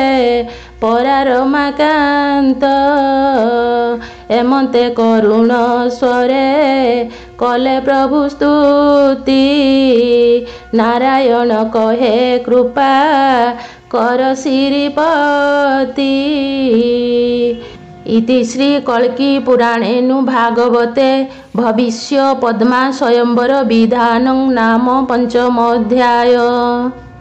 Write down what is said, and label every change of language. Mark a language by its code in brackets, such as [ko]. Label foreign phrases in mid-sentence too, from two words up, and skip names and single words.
[or] ପରାରମାକାନ୍ତ ଏମନ୍ତେ କରୁଣ ସ୍ୱରେ କଲେ ପ୍ରଭୁ ସ୍ତୁତି ନାରାୟଣ କହେ କୃପା କର ଶ୍ରୀପତି [sa] इति श्री कल्की पुराणेनु भागवते भविष्य पद्मा स्वयंवर विधानं नाम 5 अध्याय।